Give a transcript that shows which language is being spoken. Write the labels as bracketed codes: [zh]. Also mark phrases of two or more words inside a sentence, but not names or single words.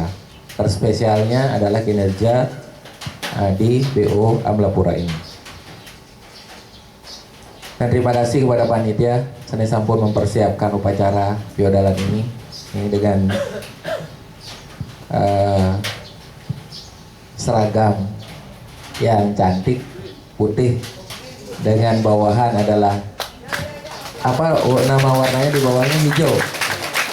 [id] Terspesialnya adalah kinerja di BO Amlapura ini. Dan terima kasih kepada panitia, saya sampun mempersiapkan upacara piodalan ini dengan seragam yang cantik putih dengan bawahan adalah nama warnanya di bawahnya hijau.